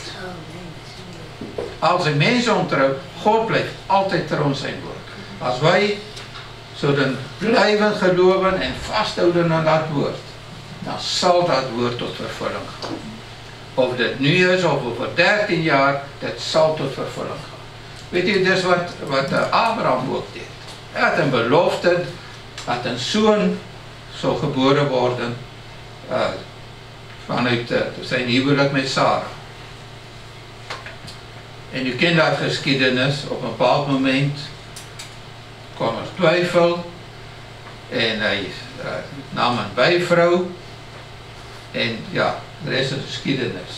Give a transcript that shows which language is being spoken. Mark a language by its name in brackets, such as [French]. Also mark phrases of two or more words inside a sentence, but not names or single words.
[Dutch] Als een mens ontrouw, God blijft altijd trouw aan zijn woord. Als wij zouden blijven geloven en vasthouden aan dat woord, dan zal dat woord tot vervulling gaan. [Afrikaans] of dit nu is of over 13 jaar, dit sal tot vervulling gaan. Weet jy, dis wat Abraham ook deed. Hy het 'n belofte dat 'n seun sou gebore word vanuit sy huwelik met Sarah. En u ken dat geskiedenis, op 'n bepaald moment kwam twyfel en hy nam 'n byvrou en ja, die res is geskiedenis.